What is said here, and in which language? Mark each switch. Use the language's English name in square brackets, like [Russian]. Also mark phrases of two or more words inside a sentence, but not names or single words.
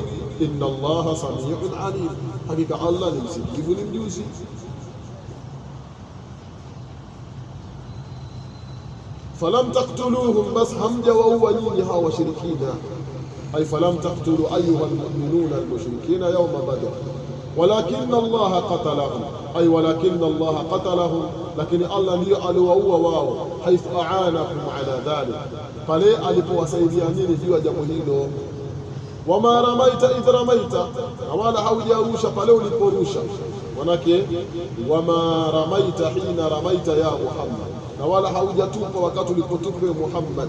[Arabic] إن الله سميع عليم, [Swahili] hakika Allah ni msikivu, ni mjuzi. [Arabic] فلم تقتلوهم, [Swahili] bas hamja waua nyinyi hawa washirikina, [Arabic] أي فلم تقتلوا أيها المؤمنون المشركين يوم بدر ولكن الله قتلهم أي ولكن الله قتلهم, [Swahili] lakini Allah ndiyo aliwaua wao. [Arabic] حيث أعانكم على ذلك, [Swahili] pale alipowasaidia nyinyi juu ya jambo hilo. [Arabic] وما رميت إذ رميت, [Swahili] na wala haujarusha pale uliporusha, manake [Arabic] وما رميت حين رميت يا محمد, [Swahili] na wala haujatupa wakati ulipotupa Muhammad.